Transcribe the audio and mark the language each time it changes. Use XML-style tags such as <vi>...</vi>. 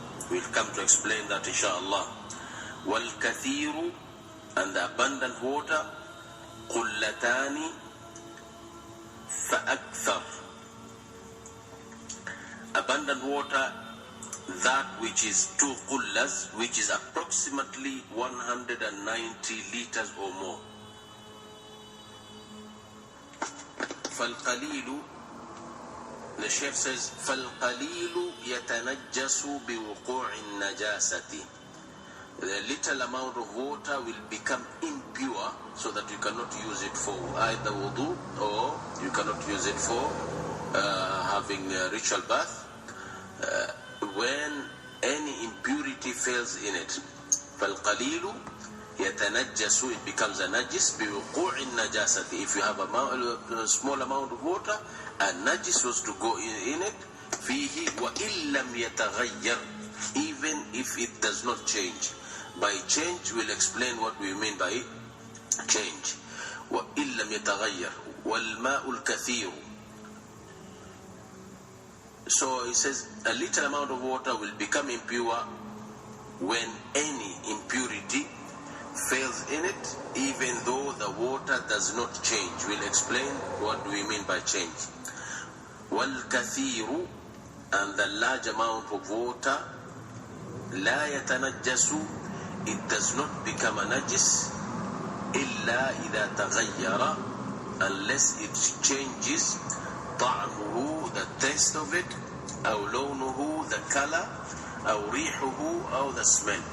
<en>We'll come to explain that inshallah. Wal-kathiru, and the abundant water,</en> <ar>qullatani fa-akthar.</ar> <en>Abundant water, that which is 2 qullas, which is approximately 190 liters or more.</en> <ar>فالقليل,</ar> <en>the Shaykh says,</en> <ar>فالقليل يتنجس بوقوع النجاسة.</ar> <en>The little amount of water will become impure, so that you cannot use it for either wudu or you cannot use it for having a ritual bath. When any impurity fails in it,</en> <ar>فالقليل يتنجس,</ar> <en>it becomes a najis</en> <ar>بوقوع النجاسة.</ar> <en>If you have a small amount of water, a najis was to go in it,</en> <ar>فيه وإن لم يتغير,</ar> <en>even if it does not change. By change, we'll explain what we mean by change.</en> <ar>وإن لم يتغير والماء الكثير.</ar> <en>So he says a little amount of water will become impure when any impurity fails in it, even though the water does not change. We'll explain what do we mean by change. وَالْكَثِيرُ, and the large amount of water,</en> <ar>لَا يَتَنَجَّسُ,</ar> <en>it does not become a najis,</en> <ar>إِلَّا إِذَا تَغَيَّرَ,</ar> <en>unless it changes طعمه, the taste of it,</en> <ar>أو لونه,</ar> <en>the color,</en> <ar>أو ريحه,</ar> <en>or the smell.</en>